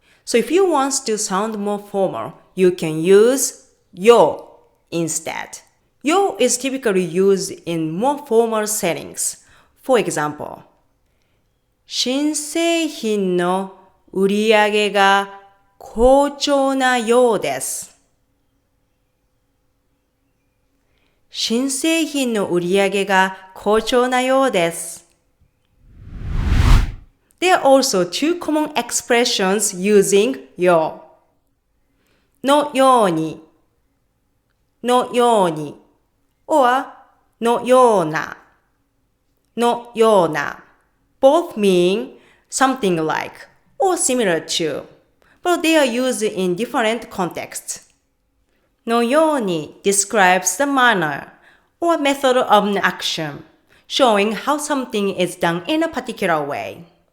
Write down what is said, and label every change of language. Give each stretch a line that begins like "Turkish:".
English: So if you want to sound more formal, you can use yo instead. Yo is typically used in more formal settings. For example,
Japanese: 新製品の売り上げが好調なようです。新製品の売り上げが好調なようです。
English: There are also two common expressions using yo.
Japanese: のように、のように、or のような、のような。
English: Both mean something like or similar to, but they are used in different contexts. のように describes the manner or method of an action, showing how something is done in a particular way.